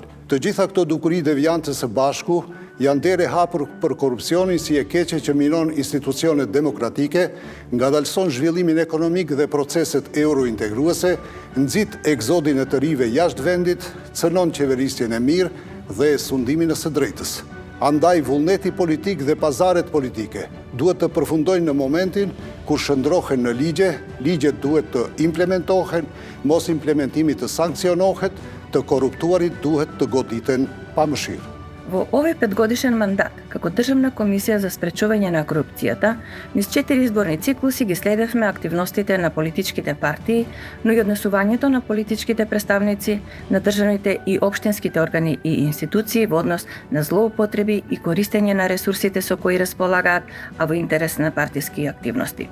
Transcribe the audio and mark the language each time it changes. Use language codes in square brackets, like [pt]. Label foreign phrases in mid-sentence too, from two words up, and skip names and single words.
[sq] Të gjitha këto dukuri devijante së bashku janë dere hapur për korupcionin si e keqe që minon institucionet demokratike, ngadalëson zhvillimin ekonomik dhe proceset eurointegruese, nxit egzodin e të rive jashtë vendit, cënon qeverisjen e mirë dhe sundimin e së drejtës. Andaj vullneti politik dhe pazaret politike duhet të përfundojnë në momentin kur shëndrohen në ligje, ligjet duhet të implementohen, mos implementimi të sankcionohet, të korruptuarit duhet të goditen pa mëshirë. [mk] Во овој 5-годишен мандат, како Државна комисија за спречување на корупцијата, низ 4 изборни циклуси ги следевме активностите на политичките партии, но и однесувањето на политичките представници на државните и општинските органи и институции во однос на злоупотреби и користење на ресурсите со кои располагаат, а во интерес на партиски активности.